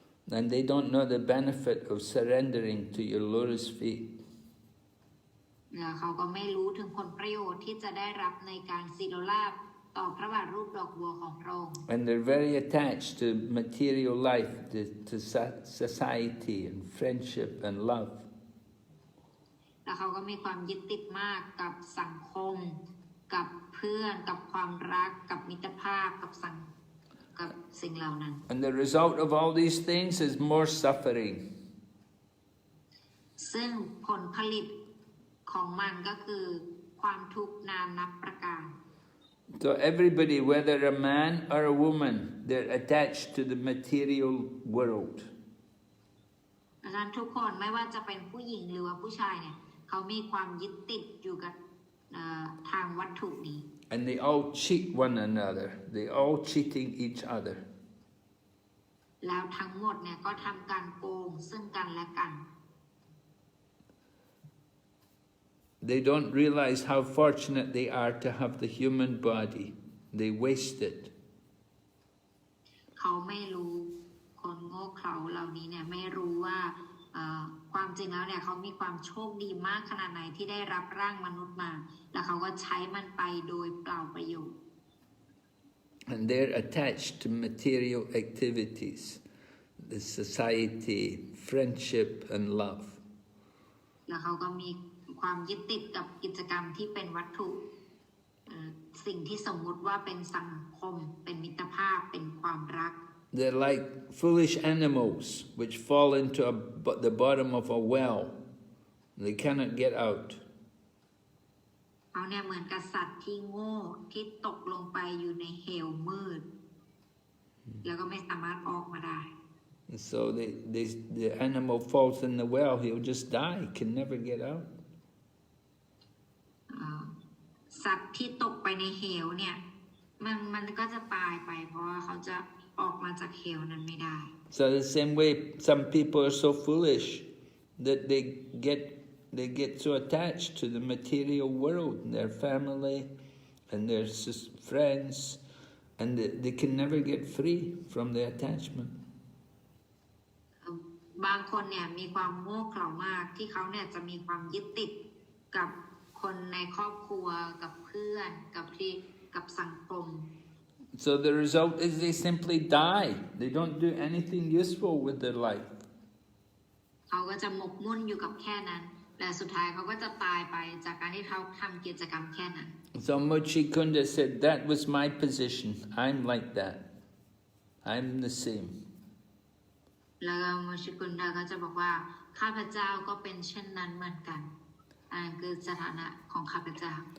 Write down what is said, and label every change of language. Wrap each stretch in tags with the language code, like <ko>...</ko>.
<en>And they don't know the benefit of surrendering to your lotus feet.</en> <th>และเขาก็ไม่รู้ถึงผลประโยชน์ที่จะได้รับในการศิโรลาภต่อพระบาทรูปดอกบัวของพระองค์</th> <en>And they're very attached to material life, to society and friendship and love.</en> <th>และเขาก็มีความยึดติดมากกับสังคมกับเพื่อนกับความรักกับมิตรภาพกับสิ่งเหล่านั้น</th> <en>And the result of all these things is more suffering.</en> <th>ซึ่งผลผลิตของมันก็คือความทุกข์นานับประการ</th> <en>So everybody, whether a man or a woman, they're attached to the material world.</en> <th>ดังนั้นทุกคนไม่ว่าจะเป็นผู้หญิงหรือว่าผู้ชายเนี่ยเขามีความยึดติดอยู่กับทางวัตถุนี้</th> <en>And they all cheat one another. They all cheating each other.</en> <th>แล้วทั้งหมดเนี่ยก็ทำการโกงซึ่งกันและกัน</th> <en>They don't realize how fortunate they are to have the human body. They waste it.</en> <th>เขาไม่รู้คนโง่เขลาเหล่านี้เนี่ยไม่รู้ว่าความจริงแล้วเนี่ยเขามีความโชคดีมากขนาดไหนที่ได้รับร่างมนุษย์มาแล้วเขาก็ใช้มันไปโดยเปล่าประโยชน์</th> <en>And they're attached to material activities. the society, friendship and love.</en> <th>แล้วเขาก็มีความยึดติดกับกิจกรรมที่เป็นวัตถุสิ่งที่สมมุติว่าเป็นสังคมเป็นมิตรภาพเป็นความรัก</th> <en>They're like foolish animals which fall into the bottom of a well. They cannot get out.</en> <th>เขาเนี่ยเหมือนกับสัตว์ที่โง่ที่ตกลงไปอยู่ในเหวมืดแล้วก็ไม่สามารถออกมาได้</th> <en>And so the animal falls in the well, he'll just die, he can never get out.</en> <th>สัตว์ที่ตกไปในเหวเนี่ยมันก็จะตายไปเพราะว่าเขาจะออกมาจากเหวนั้นไม่ได้</th> <en>So the same way, some people are so foolish that they get so attached to the material world, their family and their friends, and they can never get free from the attachment.</en> <th>บางคนเนี่ยมีความโง่เขลามากที่เขาเนี่ยจะมีความยึดติดกับคนในครอบครัวกับเพื่อนกับสังคม</th> <en>So the result is they simply die. They don't do anything useful with their life.</en> <th>เขาก็จะหมกมุ่นอยู่กับแค่นั้นและสุดท้ายเขาก็จะตายไปจากการที่เขาทำกิจกรรมแค่นั้น</th> <en>So Mucukunda said, that was my position. I'm like that. I'm the same.</en> <th>แล้วโมชิกุนดาก็จะบอกว่าข้าพเจ้าก็เป็นเช่นนั้นเหมือนกันอันคือสถานะของข้าพเจ้า</th>